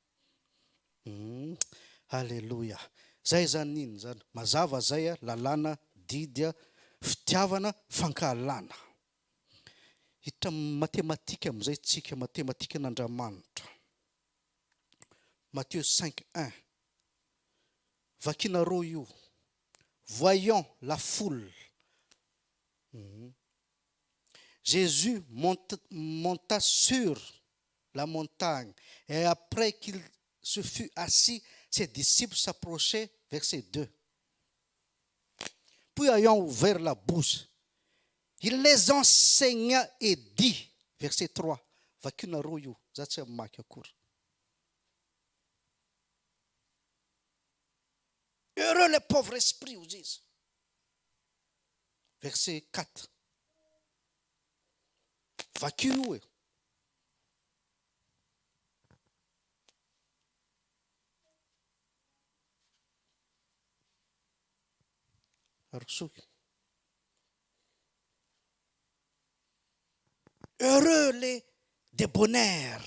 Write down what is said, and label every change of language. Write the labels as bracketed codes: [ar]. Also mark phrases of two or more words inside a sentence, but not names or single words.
[mg] Alléluia. Zay zany iny zany. Mazava zay lalàna, didy, fitiavana, fankahalana. Hita matematika am'izay tsika matematika n'Andriamanitra. Matthieu 5, 1. Vakinareo io. [fr] Voyant la foule, Jésus monta sur la montagne. Et après qu'il se fut assis, ses disciples s'approchaient, verset 2. Puis ayant ouvert la bouche, il les enseigna et dit, verset 3, [mg] Vakinareo io, zatsy amaky akory. [fr] Heureux les pauvres esprits, vous disent. [mg] Verset 4. Vakino. [fr] Heureux les débonnaires.